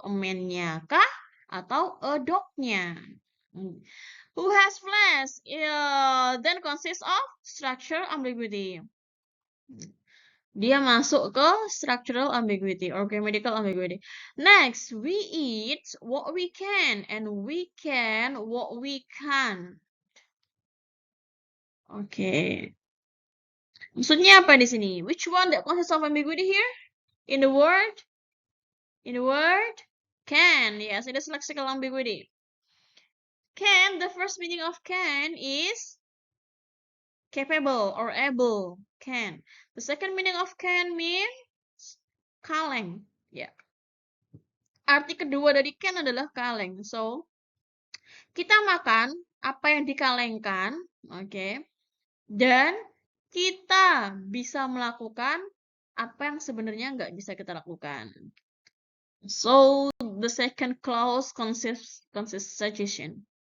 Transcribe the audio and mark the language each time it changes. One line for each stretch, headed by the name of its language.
Indonesian: A man-nya kah atau a dog-nya?
English: Who has flesh then consists of structural ambiguity.
Indonesian: Dia masuk ke structural ambiguity or grammatical ambiguity.
English: Next, we eat what we can and we can what we can.
Indonesian: Oke. Maksudnya apa di sini?
English: Which one that consists of ambiguity here? In the word can. Yes, it is lexical ambiguity. Can, the first meaning of can is capable or able. Can. The second meaning of can means kaleng. Yeah.
Indonesian: Arti kedua dari can adalah kaleng.
English: So,
Indonesian: kita makan apa yang dikalengkan, oke? Dan kita bisa melakukan apa yang sebenarnya nggak bisa kita lakukan.
English: So, the second clause consists suggestion.